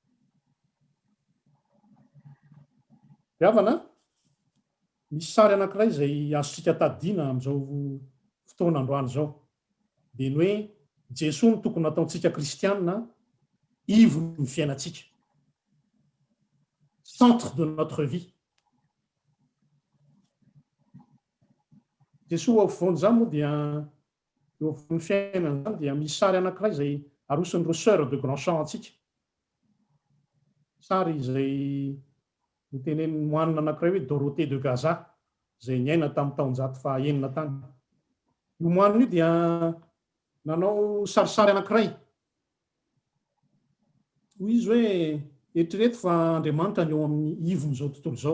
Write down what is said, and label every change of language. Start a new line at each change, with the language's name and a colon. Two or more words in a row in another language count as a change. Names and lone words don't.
Malagasy: Ry havana, misy sary anankiray izay azontsika tadiana amin'izao fotoana androany izao. Dia ny hoe Jesosy no tokony ataontsika kristianina ivon'ny fiainantsika.
French: Centre de notre vie.
Malagasy: Jesosy eo afovoany izany moa dia eo afovoan'ny fiainana izany dia misy sary anankiray izay arosin'ireo
French: sœurs de grand champ
Malagasy: antsika. Sary izay notenen'ny moanina anankiray hoe Dorothée de Gaza, izay niaina tamin'ny taonjato faha-enina tany. Io moanina io dia nanao sarisary anankiray. Hoy izy hoe eritrereto fa Andriamanitra ny eo amin'ny ivon'izao tontolo izao.